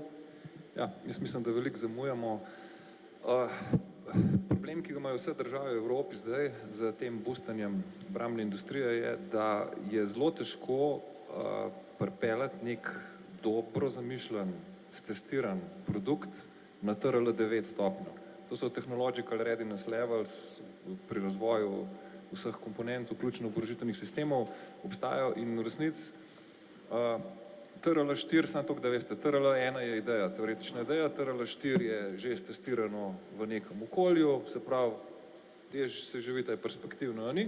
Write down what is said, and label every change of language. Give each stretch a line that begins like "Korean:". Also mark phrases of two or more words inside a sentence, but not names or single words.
Slovenian: Ja, jaz mislim, da veliko zamujamo. Problem, ki ga imajo vse države v Evropi zdaj z tem boostanjem obrambne industrije, je, da je zelo težko pripeljati nek dobro zamišljen, stestiran produkt na TRL 9 stopnjo. To so
English: technological readiness levels
Slovenian: pri razvoju vseh komponent, vključno oborožitvenih sistemov, obstajajo in v resnici TRL 4, samo toliko, da veste, TRL 1 je ideja, teoretična ideja, TRL 4 je že stestirano v nekem okolju, se pravi, se živi ta perspektivno, ni.